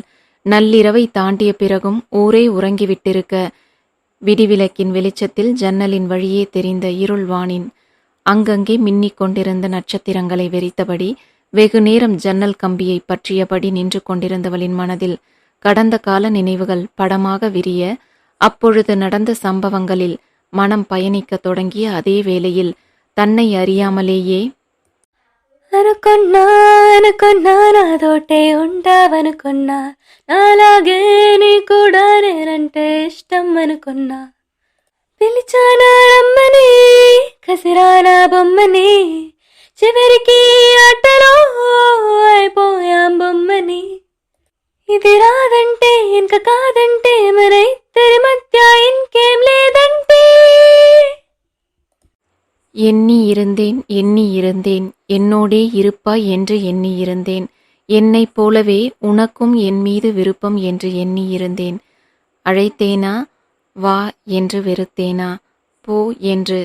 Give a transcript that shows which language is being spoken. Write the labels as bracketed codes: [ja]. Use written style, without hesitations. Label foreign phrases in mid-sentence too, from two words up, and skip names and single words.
[ta] நள்ளிரவை தாண்டிய பிறகும் ஊரே உறங்கிவிட்டிருக்க விடிவிளக்கின் வெளிச்சத்தில் ஜன்னலின் வழியே தெரிந்த இருள்வானின் அங்கங்கே மின்னிக் கொண்டிருந்த நட்சத்திரங்களை வெறித்தபடி வெகுநேரம் ஜன்னல் கம்பியை பற்றியபடி நின்று கொண்டிருந்தவளின் மனதில் கடந்த கால நினைவுகள் படமாக விரிய, அப்பொழுது நடந்த சம்பவங்களில் மனம் பயணிக்க தொடங்கிய அதே வேளையில் தன்னை அறியாமலேயே [te] అనుకున్నా నాతోటే ఉంటావనుకున్నా, నాలాగే నీ కూడా నేనంటే ఇష్టం అనుకున్నా, పిలిచానా రమ్మని కసిరానా బొమ్మని, చివరికి ఆటలో అయిపోయాం బొమ్మని, ఇది రాదంటే ఇంక కాదంటే మన ఇద్దరి మధ్య ఇంకేం లేదంటే. [ta] எண்ணி இருந்தேன் என்னோடே இருப்பாய் என்று எண்ணி இருந்தேன். என்னைப் போலவே உனக்கும் என் மீது விருப்பம் என்று எண்ணி இருந்தேன். அழைத்தேனா வா என்று வெறுத்தேனா போ என்று.